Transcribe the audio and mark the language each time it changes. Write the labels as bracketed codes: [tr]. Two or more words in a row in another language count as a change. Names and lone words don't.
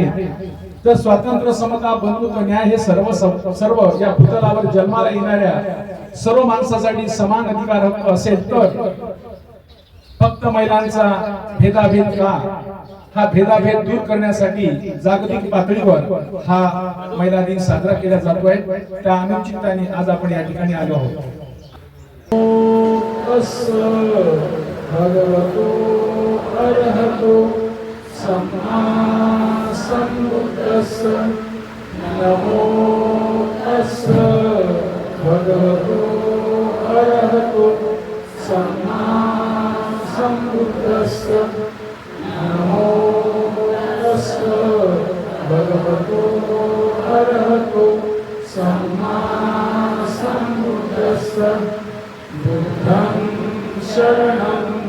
[mr] तर स्वातंत्र्य, समता, बंधुत्व, न्याय हे सर्व या भूतलावर जन्माला येणाऱ्या सर्व माणसासाठी समान अधिकार हक्क असेल तर फक्त महिलांचा भेदाभेद का, हा भेदाभेद दूर करण्यासाठी जागतिक पातळीवर हा महिला दिन साजरा केला जातोय. त्या अनुचिताने आज आपण या ठिकाणी आलो आहोत. [pi] भगवतो अरहतो सम्मा सम्बुद्धस्स नमो तस्स भगवतो अरहतो सम्मा सम्बुद्धस्स नमो तस्स भगवतो अरहतो सम्मा सम्बुद्धस्स बुद्धं शरणं